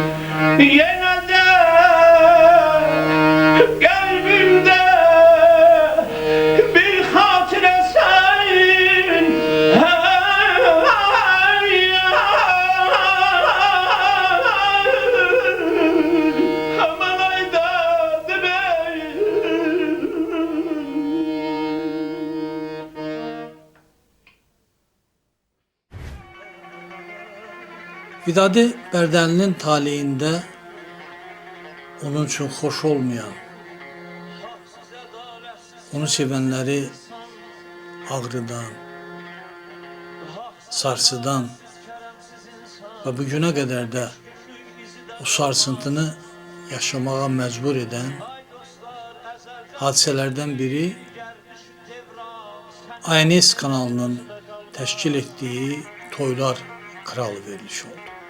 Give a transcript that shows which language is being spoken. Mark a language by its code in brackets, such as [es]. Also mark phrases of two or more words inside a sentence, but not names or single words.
[tr] Yine de kalbimde bir hatire sen. Aman ayda demeyin. [az] Vidadi Bərdəlinin taleyində onun üçün xoş olmayan, onu sevənləri Ağrıdan, Sarsıdan və bu günə qədər də o sarsıntını yaşamağa məcbur edən hadisələrdən biri ANS kanalının təşkil etdiyi Toylar Kralı verilişi oldu.